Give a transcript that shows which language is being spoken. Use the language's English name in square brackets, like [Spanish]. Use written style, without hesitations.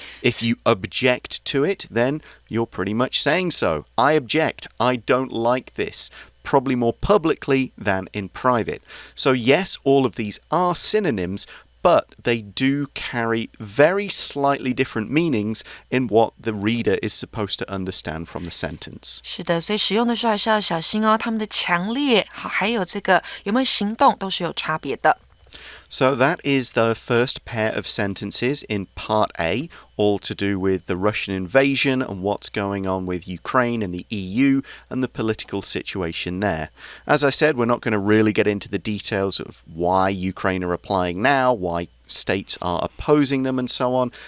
[English] If you object to it, then you're pretty much saying so. I object. I don't like this. Probably more publicly than in private. So yes, all of these are synonyms, but they do carry very slightly different meanings in what the reader is supposed to understand from the sentence. [Chinese] 是的，所以使用的时候还是要小心哦，它们的强烈，还有这个有没有行动都是有差别的。 [English] So that is the first pair of sentences in Part A, all to do with the Russian invasion and what's going on with Ukraine and the EU and the political situation there. As I said, we're not going to really get into the details of why Ukraine are replying now, why states are opposing them and so on.